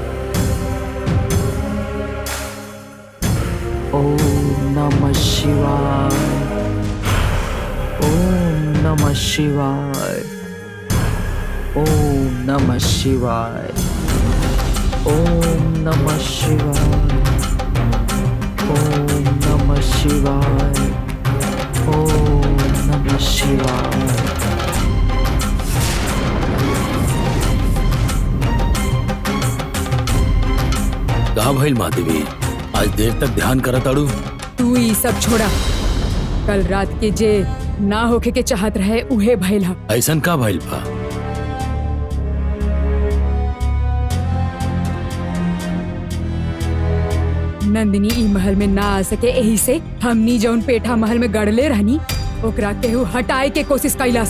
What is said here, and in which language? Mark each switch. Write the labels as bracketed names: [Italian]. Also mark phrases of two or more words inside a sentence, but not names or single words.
[Sanskrit] ओम नमः शिवाय, ओम नमः शिवाय, ओम नमः शिवाय, ओम नमः शिवाय, ओम नमः शिवाय, ओम नमः शिवाय। [Bhojpuri] का भइल माधवी? आज देर तक ध्यान करत अड़ू। तू ई सब छोड़ा। कल रात के जे ना होके के चाहत रहे उहे भइल ह। ऐसन का भइल बा? नंदिनी ई महल में ना आ सके, यही से हमनी जौन पेठा महल में गड़ले रहनी ओकरा केहू हटाए के कोशिश कैलस।